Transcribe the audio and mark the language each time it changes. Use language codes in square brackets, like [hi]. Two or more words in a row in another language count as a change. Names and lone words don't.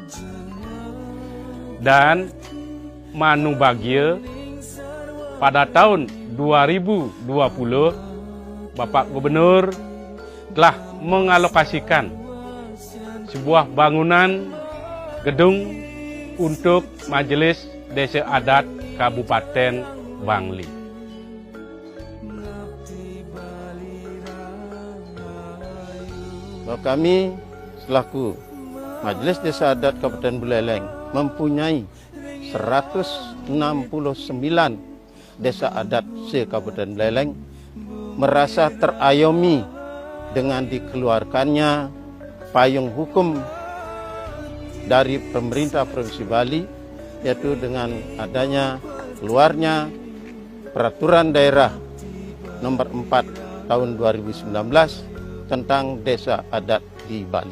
[id] Dan manu bahagia pada tahun 2020 Bapak Gubernur telah mengalokasikan sebuah bangunan gedung untuk Majelis Desa Adat Kabupaten Bangli. Bahwa kami selaku Majelis Desa Adat Kabupaten Buleleng mempunyai 169 desa adat se-Kabupaten Buleleng, merasa terayomi dengan dikeluarkannya payung hukum dari pemerintah Provinsi Bali, yaitu dengan adanya keluarnya Peraturan Daerah Nomor 4 Tahun 2019 tentang Desa Adat di Bali.